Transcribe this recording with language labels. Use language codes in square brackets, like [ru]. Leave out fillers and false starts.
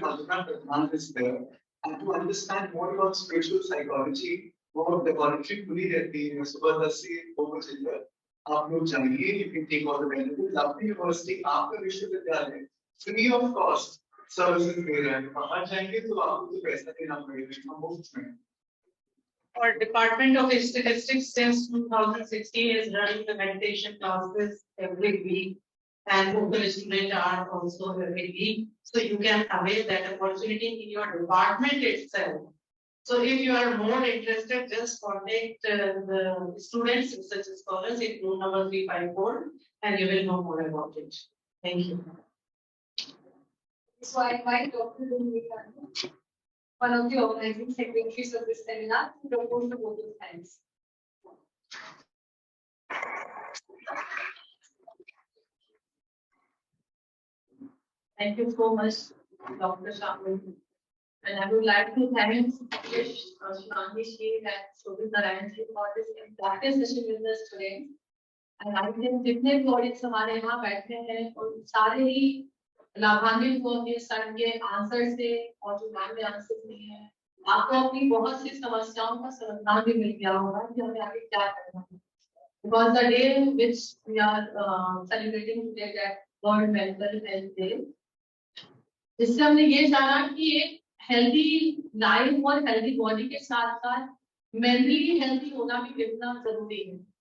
[en] Malika Pradhan is there, and to understand more about spiritual psychology, more laboratory [hi] खुली रहती है सुबह 10 से 2 बजे तक. आप लोग जाइए, [en] you can take all the benefits. Lucknow University [hi] आपका विश्वविद्यालय [en] free of cost services [hi] दे रहा है. बाहर जाएंगे तो आपको तो पैसा देना पड़ेगा मुफ्त में. [en] Our Department of Statistics since 2016 is running the meditation classes every week, and local students are also every week. So you can avail that opportunity in your department itself. So if you are more interested, just contact the students, research scholars in room number 354, and you will know more about it. Thank you. So I invite Dr. Lumika, one of the organizing secretaries of this seminar, to propose the vote of thanks. Thank you so much, Dr. Shamil. And I would like to thank Shivani Shi and Shobit Narayan Ji for this important session with us today. [hi] And I think जितने भी audience हमारे यहाँ बैठे हैं उन सारे ही लाभान्वित होंगे सर के आंसर से और जो मैम ने आंसर दिए हैं आपको अपनी बहुत सी समस्याओं का समाधान भी मिल गया होगा कि हमें आगे क्या करना है. [en] Because the day which we are celebrating today, that World Mental Health Day, [hi] इससे हमने ये जाना कि एक हेल्दी लाइफ और हेल्दी बॉडी के साथ साथ मेंटली हेल्दी होना भी कितना जरूरी है.